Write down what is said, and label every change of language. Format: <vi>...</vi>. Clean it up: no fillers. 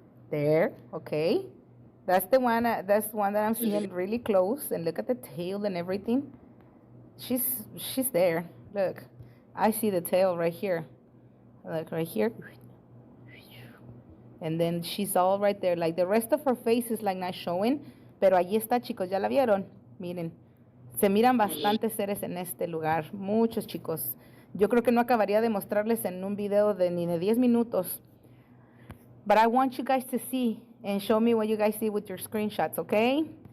<en>There, okay. That's the one that I'm seeing really close. And look at the tail and everything. She's there. Look, I see the tail right here. Look right here. And then she's all right there. Like the rest of her face is like not showing.</en> <es>Pero allí está, chicos. ¿Ya la vieron? Miren. Se miran bastantes seres en este lugar. Muchos, chicos. Yo creo que no acabaría de mostrarles en un video de ni de 10 minutos.</es> <en>But I want you guys to see and show me what you guys see with your screenshots, okay?</en>